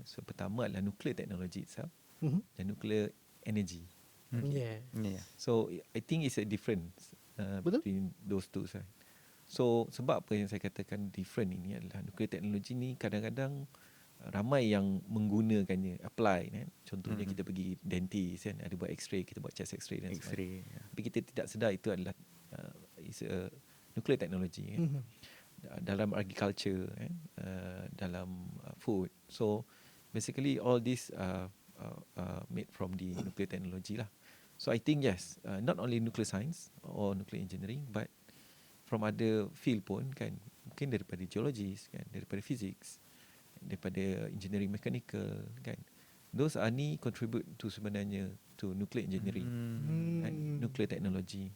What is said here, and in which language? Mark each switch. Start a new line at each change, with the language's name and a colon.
Malay: So pertama adalah nuclear technology itself dan nuclear energy.
English: Yeah. So I think it's a difference between those two side.
Malay: So sebab apa yang saya katakan different ini adalah nuclear technology ni kadang-kadang ramai yang menggunakannya, apply kan. Contohnya kita pergi dentist kan, ada buat x-ray, kita buat chest x-ray dan sebagainya. Tapi kita tidak sedar itu adalah
English: is a nuclear technology
Malay: kan. Dalam agriculture kan, dalam food.
English: So basically all this made from the nuclear technology lah. So I think yes, not only nuclear science or nuclear engineering, but from other field
Malay: pun kan, mungkin daripada geologis kan, daripada physics, daripada engineering mechanical kan,
English: those are ni contribute to
Malay: sebenarnya
English: to nuclear engineering and nuclear technology.